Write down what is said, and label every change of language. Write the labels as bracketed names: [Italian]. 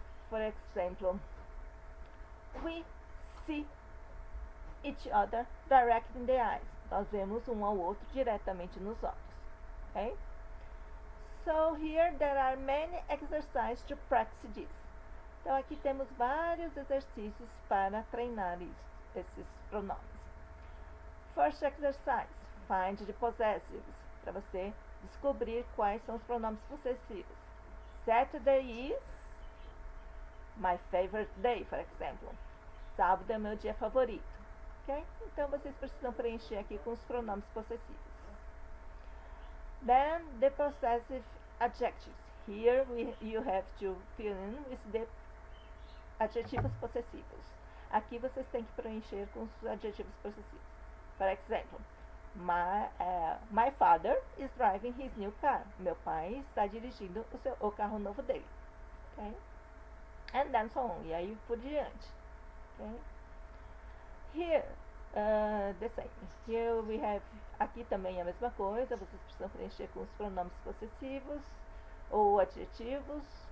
[English] For example, we see each other direct in the eyes. [Portuguese] Nós vemos um ao outro diretamente nos olhos. [English] Okay? So here there are many exercises to practice this. [Portuguese] Então aqui temos vários exercícios para treinar esses pronomes. [English] First exercise, find the possessives, [Portuguese] para você descobrir quais são os pronomes possessivos. [English] Saturday is my favorite day, for example. [Portuguese] Sábado é meu dia favorito. Okay? Então vocês precisam preencher aqui com os pronomes possessivos. [English] Then the possessive adjectives. Here you have to fill in with the [Portuguese] adjetivos possessivos. Aqui vocês têm que preencher com os adjetivos possessivos. [English] For example, my father is driving his new car. [Portuguese] Meu pai está dirigindo o carro novo dele. [English] Okay? And then so on. [Portuguese] E aí por diante. [English] Okay? Here, the same. Here we have, [Portuguese] aqui também é a mesma coisa. Vocês precisam preencher com os pronomes possessivos ou adjetivos.